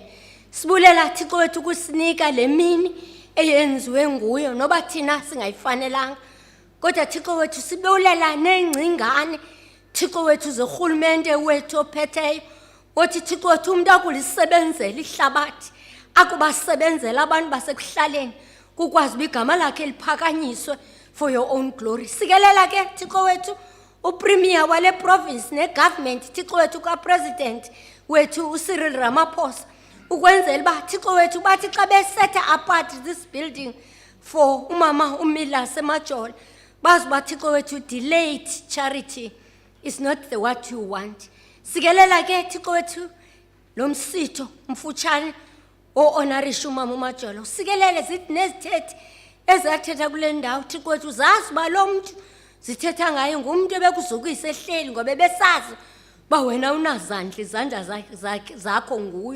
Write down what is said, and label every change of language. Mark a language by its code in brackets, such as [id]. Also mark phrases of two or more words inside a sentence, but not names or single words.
[xh] Sibulela Thixo wethu kusinika lemini eyenziwe nguye noba thina singayifanelanga. Kodwa Thixo wethu sibulela nengcingane Thixo wethu zorhulumente wethu ophetheyo. Othi Thixo wethu umuntu akulisebenzela ihlabathi akubasebenzela abantu basekuhlaleni kukwazi igama lakhe liphakanyiswe [en] for your own glory. [xh] Sikelela ke Thixo wethu upremier wale province negovernment Thixo wethu kapresident wethu uCyril Ramaphosa ukwenzela ba Thixo wethu bathi xa besetha [en] apart this building for [xh] umama uMilase Majola bazi ba Thixo wethu [en] delayed charity is not the what you want. [xh] Sikelela ke Thixo wethu lo msitho mfutshane o-honorisha umama uMajola. Sikelele zithi nezithethe ezathetha kule ndawo Thixo wethu zazi ba lo muntu zithetha ngaye ngumuntu ebekuzukisa ehleli ngoba besazi ba wena unazandla izandla zakho nguye.